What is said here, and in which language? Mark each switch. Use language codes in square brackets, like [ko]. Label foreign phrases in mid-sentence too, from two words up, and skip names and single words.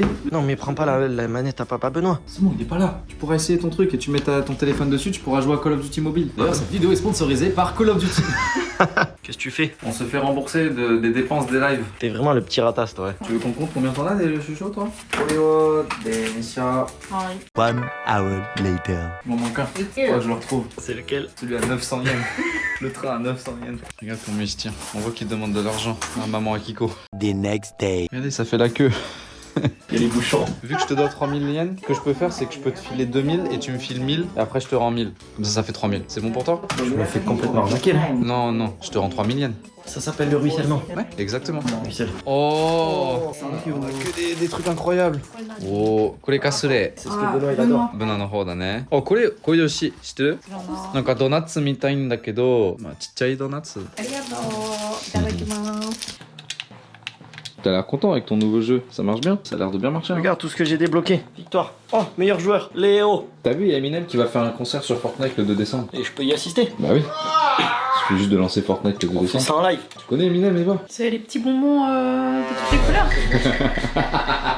[fr] Non, mais prends pas la manette à papa Benoît. C'est bon, il est pas là. Tu pourras essayer ton truc et tu mets ton téléphone dessus, tu pourras jouer à Call of Duty Mobile. D'ailleurs, cette vidéo est sponsorisée par Call of Duty. Qu'est-ce que tu fais? On se fait rembourser des dépenses des lives. T'es vraiment le petit ratasse, toi. Tu veux qu'on compte combien t'en as des chuchots, toi? Oreo, des Nisha. [en] One hour later. [fr] Il m'en manque un. Ouais, je le retrouve. C'est lequel? Celui à 900 yens. Le train à 900 yens. Regarde comment il se tient. On voit qu'il demande de l'argent à maman Akiko. [en] The next day. [fr] Regardez, ça fait la queue. Il y a les bouchons. Vu que je te dois 3000 yens, ce que je peux faire, c'est que je peux te filer 2000 et tu me files 1000 et après je te rends 1000. Comme ça fait 3000. C'est bon pour toi? Je me fais complètement arnaquer là. Non, non, je te rends 3000 yens. Ça s'appelle le ruissellement. Ouais, exactement. Ruisselle. Oh, on a que des trucs incroyables. [ja] Oh, これかすれ。 [fr] C'est ce que Benoît il adore. [ja] ブナの方だね。あ、これよし、知ってる？なんかドーナツみたいんだけど、まあちっちゃいドーナツ。ありがとう。いただきます。 [fr] T'as l'air content avec ton nouveau jeu, ça marche bien? Ça a l'air de bien marcher. Hein. Regarde tout ce que j'ai débloqué. Victoire. Oh, meilleur joueur. Léo. T'as vu, il y a Eminem qui va faire un concert sur Fortnite le 2 décembre. Et je peux y assister. Bah oui. Il suffit juste de lancer Fortnite le 2 C'est décembre. ça en live. Tu connais Eminem, Eva? C'est les petits bonbons de toutes les couleurs.